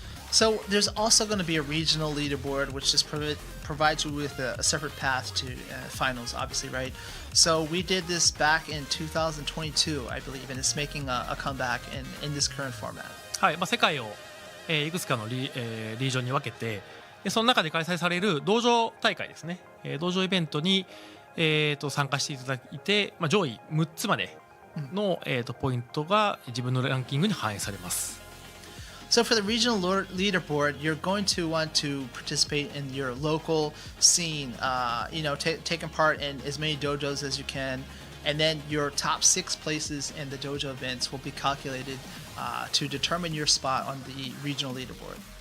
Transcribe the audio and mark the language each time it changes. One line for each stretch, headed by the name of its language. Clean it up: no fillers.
English: So there's also going to be a regional leaderboard, which just provides you with a separate path to finals, obviously, right? So we did this back in 2022, I believe, and it's making a comeback in this current format.
Japanese: はい。世界を、いくつかのリージョンに分けて、その中で開催される道場大会ですね、道場イベントに、参加していただいて、上位6つまでの、ポイントが自分のランキングに反映されます。
English: So for the regional leaderboard, you're going to want to participate in your local scene, taking part in as many dojos as you can, and then your top 6 places in the dojo events will be calculated to determine your spot on the regional leaderboard.